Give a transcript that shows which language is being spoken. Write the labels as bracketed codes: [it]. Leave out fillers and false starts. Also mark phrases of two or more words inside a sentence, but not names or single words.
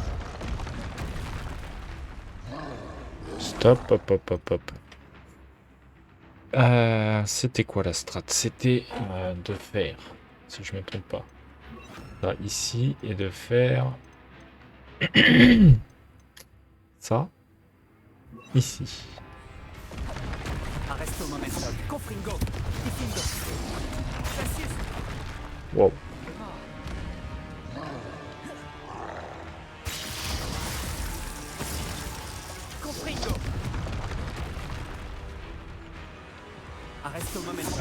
[fr] Stop, hop. C'était quoi la strat? C'était de faire, si je me trompe pas, ça ici et de faire ça ici. Arresto momentum. Confringo. Diffindo. Cassius. Wow. Confringo. Arresto momentum.